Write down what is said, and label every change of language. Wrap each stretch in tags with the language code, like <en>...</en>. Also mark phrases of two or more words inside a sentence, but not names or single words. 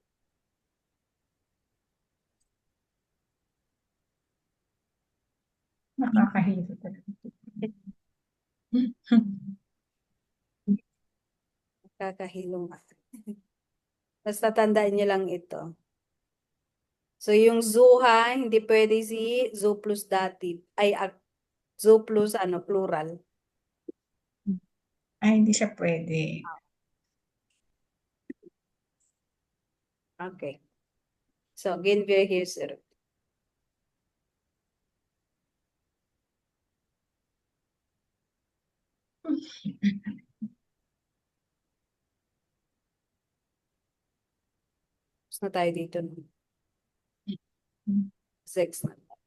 <tl>Nakakahilo talaga. Kakahilong. Basta tandaan niyo lang ito. So yung zoo ha, hindi pwede si zoo</tl> <en>plus dative. Zoo plus plural.</en> <tl>Ay, hindi siya pwede.</tl> <en>Okay.</en> <de>So gehen wir hier zurück.</de> <tl>Tapos na tayo dito. 6 na.</tl>